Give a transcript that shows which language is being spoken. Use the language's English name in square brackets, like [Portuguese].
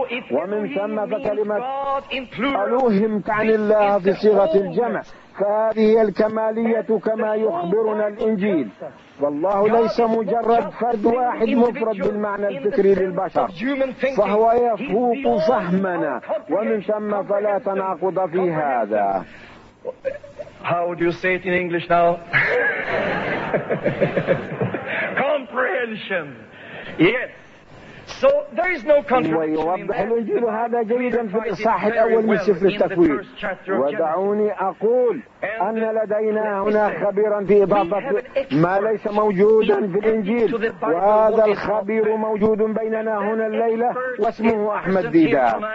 [Arabic] ومن ثم فكلمة ألوهم تعني الله في صيغة الجمع، فهذه الكمالية كما يخبرنا الإنجيل. فالله ليس مجرد فرد واحد مفرد بالمعنى الفكري للبشر، فهو يفوق فهمنا، ومن ثم فلا تناقض في هذا. [English] How would you say it in English now? Comprehension. Yes. So there is no contradiction. [Arabic] ويوضح الإنجيل هذا جيدا في الإصحاح الأول من سفر التكوين. ودعوني أقول أن لدينا هنا خبيرا في إضافة ما ليس موجودا في الإنجيل، وهذا الخبير موجود بيننا هنا الليلة، واسمه أحمد ديدات.